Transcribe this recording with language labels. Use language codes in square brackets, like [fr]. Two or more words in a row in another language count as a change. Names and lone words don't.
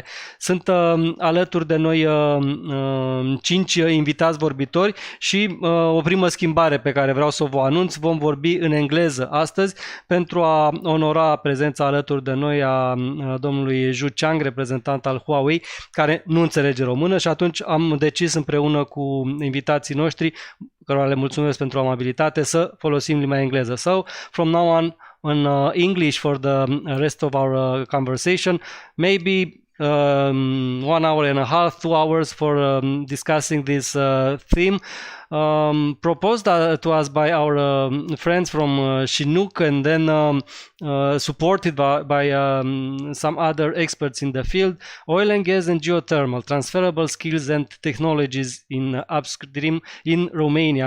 [ro] Sunt alături de noi 5 invitați vorbitori și o primă schimbare pe care vreau să vă anunț: vom vorbi în engleză astăzi pentru a onora prezența alături de noi a domnului Zhu Chang, reprezentant al Huawei, care nu înțelege română, și atunci am decis împreună cu invitații noștri, cărora le mulțumesc pentru amabilitate, să folosim limba engleză. [en] So, from now on English for the rest of our conversation, maybe 1 hour and a half, 2 hours for discussing this theme proposed to us by our friends from Chinook, and then supported by some other experts in the field: oil and gas and geothermal, transferable skills and technologies in upstream in Romania.